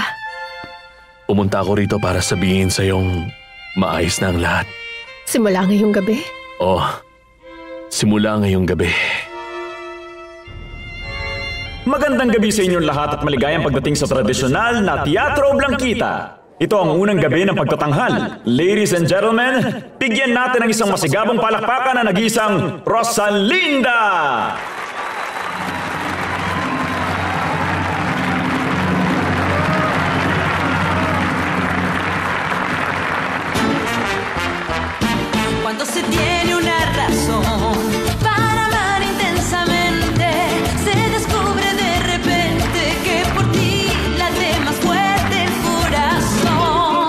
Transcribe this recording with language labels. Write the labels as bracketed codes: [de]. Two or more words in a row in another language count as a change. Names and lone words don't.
[tl] Pumunta ako rito para sabihin sa yung maayos na ang lahat. Simula ngayong gabi. Oh, simula ngayong gabi. Magandang gabi sa inyong lahat at maligayang pagdating sa tradisyonal na Teatro Blanquita. Ito ang unang gabi ng pagtatanghal. [en] Ladies and gentlemen, [tl] bigyan natin ng isang masigabong palakpakan na nag-iisang Rosalinda! [es] Cuando se tiene una razón para amar intensamente, se descubre de repente que por ti late más fuerte el corazón.